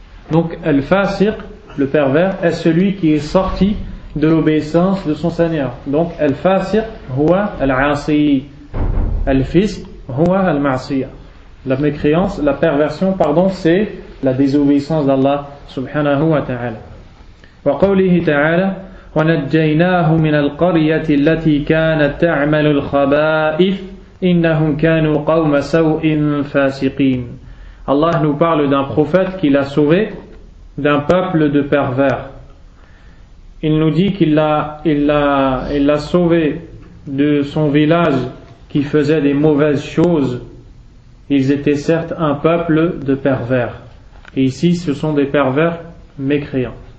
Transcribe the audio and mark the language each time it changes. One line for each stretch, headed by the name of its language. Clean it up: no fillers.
French: Donc, al-fasiq, le pervers, est celui qui est sorti de l'obéissance de son Seigneur.
Arabic: Donc, al-fasiq, huwa al-asi, al-fisq, huwa al-ma'siyah.
French: La mécréance, la perversion, pardon, c'est la désobéissance d'Allah subhanahu wa ta'ala.
Arabic: وقوله تعالى ونجيناه من القرية التي كانت تعمل الخبائث إنهم كانوا قوم سوء فاسقين.
French: Allah nous parle d'un prophète qu'il a sauvé d'un peuple de pervers. Il nous dit qu'il l'a sauvé de son village qui faisait des mauvaises choses. Ils étaient certes un peuple de pervers. Et ici ce sont des pervers mécréants.